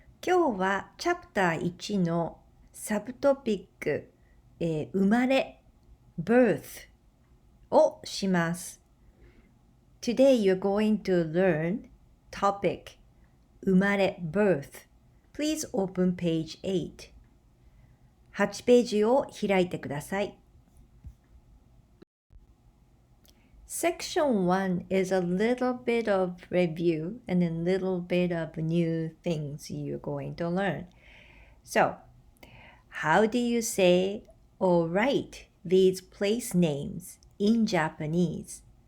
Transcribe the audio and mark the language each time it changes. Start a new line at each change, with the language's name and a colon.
Japanese: 今日はチャプター1のサブトピック、生まれ birth をします。
English: Today you're going to learn topic 生まれ birth. Please open page 8.
Japanese: 8ページを開いてください。
English: Section 1 is a little bit of review and a little bit of new things you're going to learn. So, how do you say or write these place names in Japanese?